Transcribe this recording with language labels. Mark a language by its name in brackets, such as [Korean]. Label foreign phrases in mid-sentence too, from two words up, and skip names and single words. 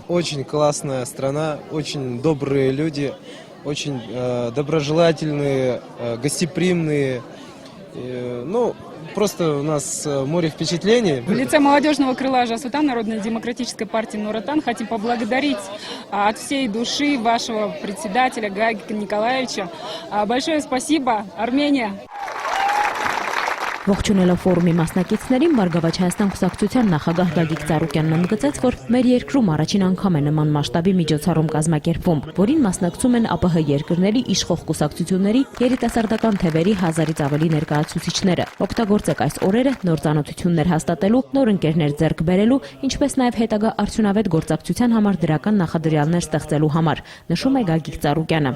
[Russian] Очень классная страна, очень добрые люди, очень доброжелательные, гостеприимные. Ну, просто у нас море впечатлений. В лице молодежного крыла Жас-Утан Народной демократической партии Нур-Отан хотим поблагодарить от всей души вашего председателя Гагика Николаевича. Большое спасибо, Армения! [Armenian] Ողջունելով ֆորումի մասնակիցներին Բարգավաճ Հայաստան կուսակցության նախագահ Գագիկ Ծառուկյանն ընդգծեց, որ մեր երկրում առաջին անգամ է նման մասշտաբի միջոցառում կազմակերպվում, որին մասնակցում են ԱՊՀ երկրների իշխող կուսակցությունների երիտասարդական թևերի 1000-ից ավելի ներկայացուցիչները։ Օգտագործեք այս օրերը նոր ծանոթություններ հաստատելու, նոր ընկերներ ձեռք բերելու, ինչպես նաև հետագա արդյունավետ գործակցության համար դրական նախադրյալներ ստեղծելու համար, նշում է Գագիկ Ծառուկյանը։